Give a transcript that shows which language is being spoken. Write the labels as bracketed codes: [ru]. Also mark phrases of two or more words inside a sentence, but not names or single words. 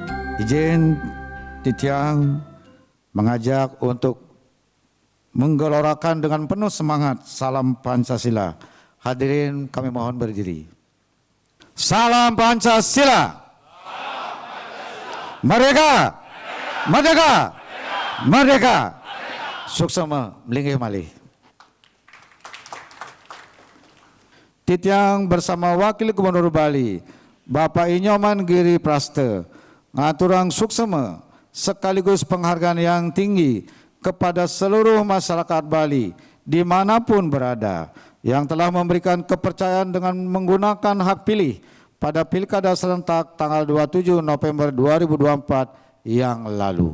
[id] Izin Titiang mengajak untuk menggelorakan dengan penuh semangat salam Pancasila. Hadirin kami mohon berdiri. Salam Pancasila. Merdeka. Merdeka. Merdeka. [ban] Suksema melinggih malih. [id] Titiang bersama Wakil Gubernur Bali, Bapak Inyoman Giri Praste, [ban] ngaturang suksema [id] sekaligus penghargaan yang tinggi kepada seluruh masyarakat Bali dimanapun berada yang telah memberikan kepercayaan dengan menggunakan hak pilih pada Pilkada serentak tanggal 27 November 2024 yang lalu.